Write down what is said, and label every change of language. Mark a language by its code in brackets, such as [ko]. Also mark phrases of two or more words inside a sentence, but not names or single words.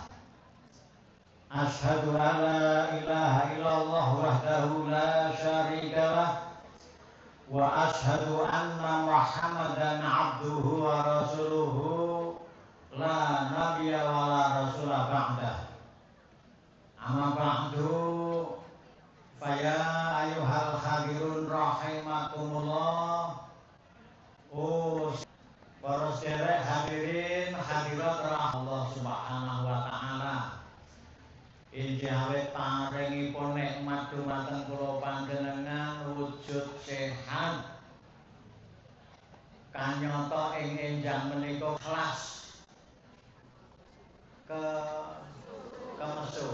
[ar] أشهد أن لا إله إلا الله وحده لا شريك له وأشهد أن محمدا عبده ورسوله لا نبي ولا رسول بعده. أما بعد، فيا أيها الحاضرون رحمكم الله. [jv] Para sedherek hadirin hadirat [ar] الله سبحانه وتعالى. [jv] Injih awet paringipun nikmat dumateng kula panjenengan wujud sehat kanyata ing enjang menika kelas kemesu.